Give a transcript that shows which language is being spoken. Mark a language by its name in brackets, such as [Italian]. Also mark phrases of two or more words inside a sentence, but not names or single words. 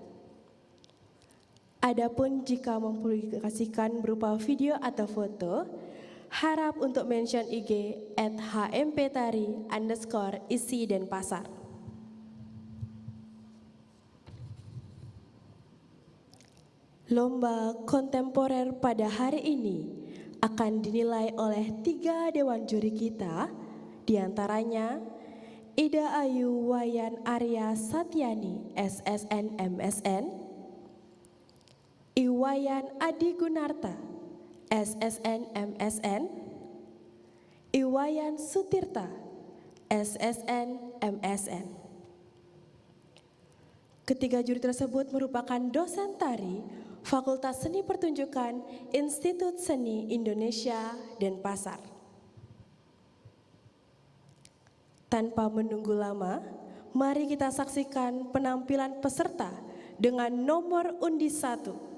[Indonesian] Adapun jika mempublikasikan berupa video atau foto, harap untuk mention IG @hmptari_isi Denpasar. Lomba kontemporer pada hari ini akan dinilai oleh 3 dewan juri kita, diantaranya Ida Ayu Wayan Arya Satyani, SSN MSN, Iwayan Adi Gunarta, SSN MSN, Iwayan Sutirta, SSN MSN. Ketiga juri tersebut merupakan dosen tari Fakultas Seni Pertunjukan Institut Seni Indonesia Denpasar. Tanpa menunggu lama, mari kita saksikan penampilan peserta dengan nomor undi 1.